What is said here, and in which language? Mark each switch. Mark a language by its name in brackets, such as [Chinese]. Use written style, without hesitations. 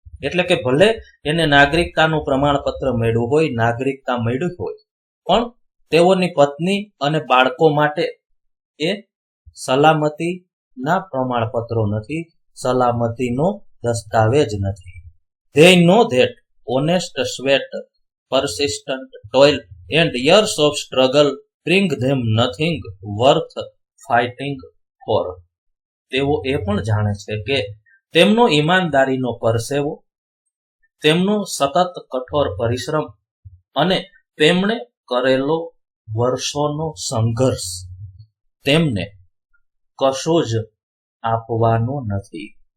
[Gujarati] એટલે કે ભલે એને નાગરિકતાનું પ્રમાણપત્ર મળ્યું હોય, નાગરિકતા મળ્યું હોય, પણ તેઓની પત્ની અને બાળકો માટે એ સલામતીના પ્રમાણપત્રો નથી, સલામતીનો દસ્તાવેજ નથી. [English] They know that honest sweat, persistent toil and years of struggle bring them nothing worth fighting for. [Gujarati] તેઓ એ પણ જાણે છે કે તેમનો ઈમાનદારીનો પરસેવો, તેમનો સતત કઠોર પરિશ્રમ અને તેમણે કરેલો વર્ષોનો સંઘર્ષ તેમને કશું જ આપવાનો નથી.